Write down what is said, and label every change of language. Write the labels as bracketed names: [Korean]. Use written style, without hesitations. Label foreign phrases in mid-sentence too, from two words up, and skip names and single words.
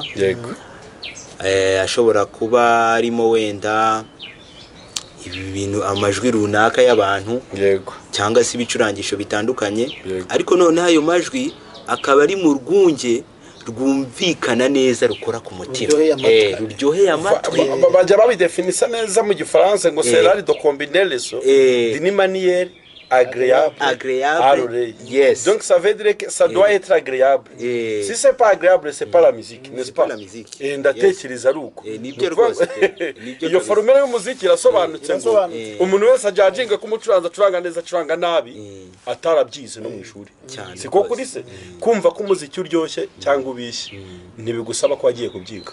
[Kinyarwanda] Ashobora kuba arimo wenda ibintu amajwi runaka y'abantu cyangwa se ibicurangisho bitandukanye. Ariko none ayo majwi akaba ari mu rwunge rwumvikana neza rukora ku mutima ruryoheye amatwi. Bajya babidefinisa neza mu Gifaransa ngo [French] c'est l'art de combiner les sons d'une manière agréable. [English] Yes. [French] Donc ça veut dire que ça doit être agréable. Si c'est pas agréable, c'est pas la musique, n'est-ce pas? La musique. [Kinyarwanda] Ndatekereza ruko. Nibyo rwose. Iyo formule y'umuziki irasobanutse ngo umuntu wese ajajinga kumucuranza acuranga neza acuranga nabi atarabyize no mu ishuri. Siko kuri se kumva ko umuziki uryoshye cyangwa ubishye ntibigusaba ko wagiye kubyiga.